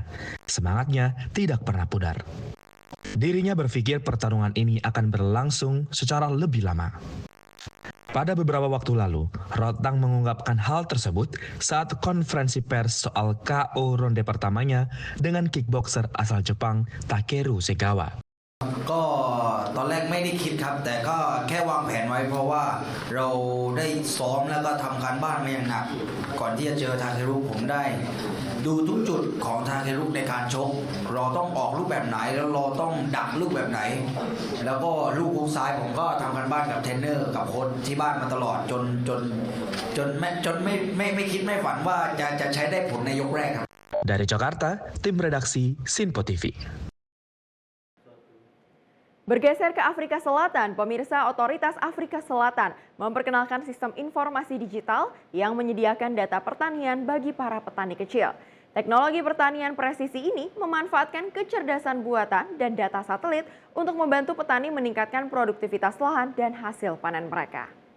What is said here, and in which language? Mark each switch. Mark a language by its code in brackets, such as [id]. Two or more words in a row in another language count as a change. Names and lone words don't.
[id] Semangatnya tidak pernah pudar. Dirinya berpikir pertarungan ini akan berlangsung secara lebih lama. Pada beberapa waktu lalu, Rotang mengungkapkan hal tersebut saat konferensi pers soal KO ronde pertamanya dengan kickboxer asal Jepang Takeru Segawa. [th] ก็ตอนแรกไม่ได้คิดครับแต่ก็แค่วางแผนไว้เพราะว่าเราได้ซ้อมแล้วก็ทำการบ้านมาอย่างหนักก่อนที่จะเจอทาเครุผมได้ดูทุกจุดของทาเครุในการชกเราต้องออกลูกแบบไหนแล้วเราต้องดักลูกแบบไหนแล้วก็ลูกฮุกซ้ายผมก็ทำการบ้านกับเทรนเนอร์กับโค้ชที่บ้านมาตลอดจนไม่คิดไม่ฝันว่าจะใช้ได้ผลในยกแรกครับ [id] Dari Jakarta, tim redaksi Sinpo TV. Bergeser ke Afrika Selatan, pemirsa, otoritas Afrika Selatan memperkenalkan sistem informasi digital yang menyediakan data pertanian bagi para petani kecil. Teknologi pertanian presisi ini memanfaatkan kecerdasan buatan dan data satelit untuk membantu petani meningkatkan produktivitas lahan dan hasil panen mereka.